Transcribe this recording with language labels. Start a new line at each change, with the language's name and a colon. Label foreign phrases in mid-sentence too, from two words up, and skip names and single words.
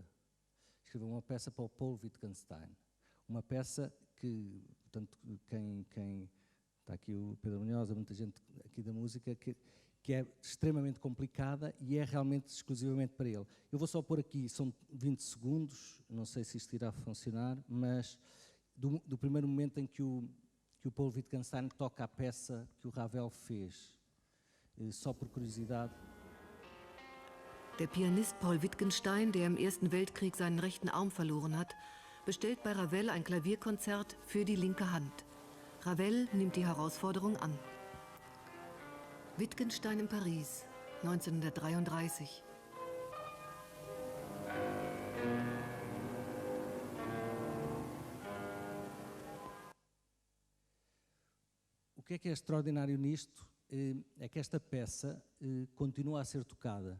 Portuguese: Escreveu uma peça para o Paul Wittgenstein. Uma peça que, portanto, quem está aqui o Pedro Abrunhosa, muita gente aqui da música, que é extremamente complicada e é realmente exclusivamente para ele. Eu vou só pôr aqui, são 20 segundos, não sei se isto irá funcionar, mas do primeiro momento em que o Paul Wittgenstein toca a peça que o Ravel fez, só por curiosidade.
German: Der Pianist Paul Wittgenstein, der im Ersten Weltkrieg seinen rechten Arm verloren hat, bestellt bei Ravel ein Klavierkonzert für die linke Hand. Ravel nimmt die Herausforderung an. Wittgenstein in Paris, 1933.
Portuguese: O que é extraordinário nisto é que esta peça continua a ser tocada.